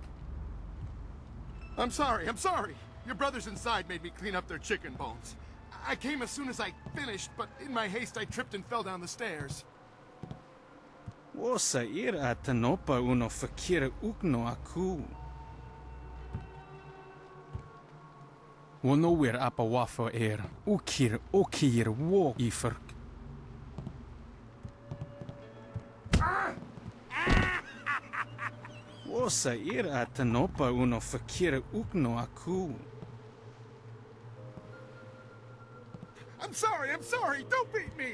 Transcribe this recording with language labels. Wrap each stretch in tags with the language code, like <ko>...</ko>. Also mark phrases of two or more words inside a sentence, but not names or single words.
<en>I'm sorry. Your brothers inside made me clean up their chicken bones. I came as soon as I finished, but in my haste I tripped and fell down the stairs. Wasa ir atanopa uno fakira ukno aku. Wonowir apa wafo er ukir okir wo iferk. Wasa ir atanopa uno fakira ukno aku. I'm sorry, I'm sorry. Don't beat me.</en>